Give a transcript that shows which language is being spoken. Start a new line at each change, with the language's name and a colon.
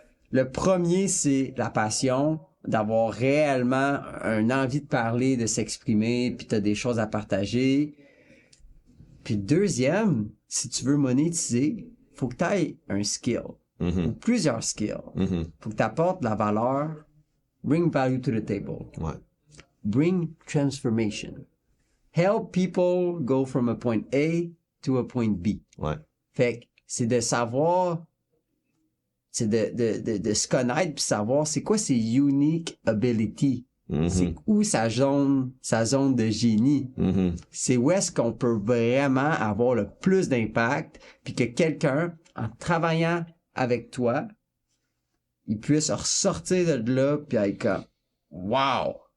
French: Le premier, c'est la passion, d'avoir réellement une envie de parler, de s'exprimer, puis t'as des choses à partager. Puis deuxième, si tu veux monétiser, faut que t'aies un skill. Ou plusieurs skills. Faut que t'apportes de la valeur.
English: Bring value to the table. Bring transformation. Help people go from a point A to a point B.
French: Fait que c'est de savoir, c'est de se connaître puis savoir c'est quoi ses
English: unique abilities.
French: C'est où sa zone de génie. C'est où est-ce qu'on peut vraiment avoir le plus d'impact puis que quelqu'un, en travaillant avec toi, il puisse ressortir de là puis être comme wow!